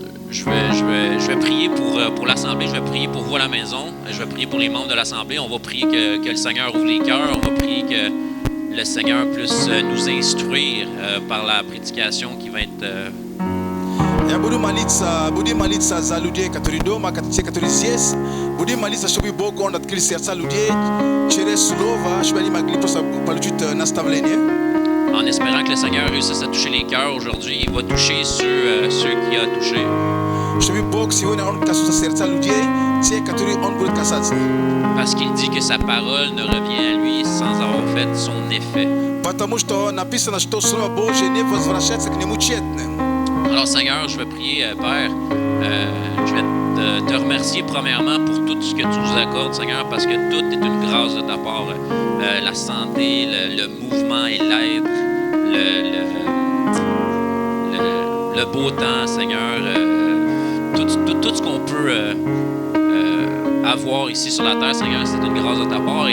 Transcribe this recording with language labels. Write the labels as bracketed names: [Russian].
[French] Je vais prier pour l'Assemblée, je vais prier pour vous à la maison, je vais prier pour les membres de l'Assemblée. On va prier que le Seigneur ouvre les cœurs, on va prier que le Seigneur puisse nous instruire par la prédication qui va être... [Russian] Я буду молиться за людей, которые дома, те, которые здесь. Буду молиться, чтобы Бог Он открыл сердца людей через слово, чтобы они могли просто получить наставление. [French] En espérant que le Seigneur réussisse à toucher les cœurs aujourd'hui, il va toucher ceux qu'il a touchés. [Russian] Чтобы Бог сегодня Он касается сердца людей, те, которые Он будет касаться. [French] Parce qu'il dit que sa parole ne revient à lui sans avoir fait son effet. [Russian] Потому что написано, что Слово Божье не возвращается к Нему тщетным. [French] Alors Seigneur, je vais prier, Père, je vais te remercier premièrement pour tout ce que tu nous accordes, Seigneur, parce que tout est une grâce de ta part. La santé, le mouvement et l'aide, le beau temps, Seigneur, tout ce qu'on peut avoir ici sur la terre, Seigneur, c'est une grâce de ta part.